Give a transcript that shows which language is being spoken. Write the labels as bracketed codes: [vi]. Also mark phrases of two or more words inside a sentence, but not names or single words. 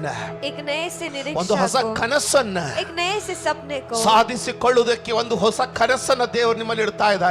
[hi] एक नए से [kn] ಒಂದು ಹೊಸ [hi] निरीक्षण को, [kn] ಕನಸನ್ನ [hi] एक नए से सपने को [kn] ಸಾಧಿಸಿಕೊಳ್ಳುವುದಕ್ಕೆ ಒಂದು ಹೊಸ ಕನಸನ್ನ ದೇವರು ನಿಮ್ಮಲ್ಲಿ ಇಡ್ತಾ ಇದ್ದಾರೆ.